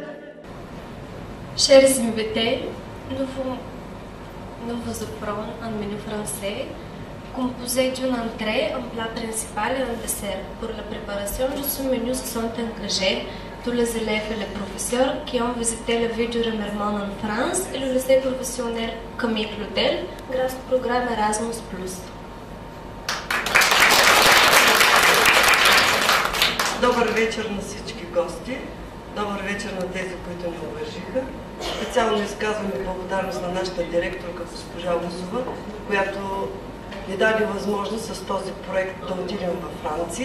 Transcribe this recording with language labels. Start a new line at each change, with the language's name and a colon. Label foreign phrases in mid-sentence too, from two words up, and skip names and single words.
French: Chers invités, nous vous offrons un menu français composé d'une entrée, un plat principal et un dessert. Pour la préparation de ce menu se sont engagés tous les élèves et les professeurs qui ont visité la ville du Remiremont en France et le lycée professionnel Camille Claudel grâce au programme Erasmus+.
Bulgarian: Добър вечер на всички гости, добър вечер на тези, които ни уважиха. Специално изказвам и благодарност на нашата директорка госпожа Лусова, която ни даде възможност с този проект да отидем във Франция.